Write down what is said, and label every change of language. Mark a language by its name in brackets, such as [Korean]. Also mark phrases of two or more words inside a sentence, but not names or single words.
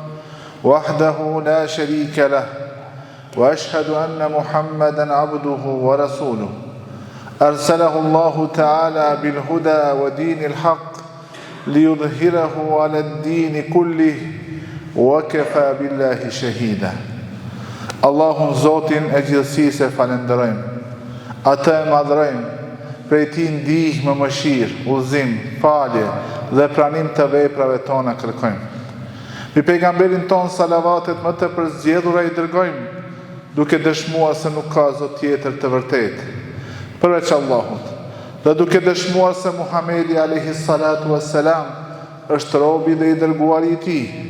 [Arabic] وحده لا شريك له وأشهد أن محمدا عبده ورسوله أرسله الله تعالى بالهدى ودين الحق ليظهره على الدين كله وكفى بالله شهيدا. [Albanian] Allahun Zotin e gjithësisë falenderojmë. Atë e madhrojmë, prej tij ndihmë, mëshirë, udhëzim, falje dhe pranim të veprave tona kërkojmë. Mbi pejgamberin ton salavatet më të përzgjedhura i dërgojmë, duke dëshmuar se nuk ka Zot tjetër të vërtetë përveç Allahut, dhe duke dëshmuar se Muhamedi [Arabic] عليه الصلاة والسلام [Albanian] është robi dhe i dërguari i tij.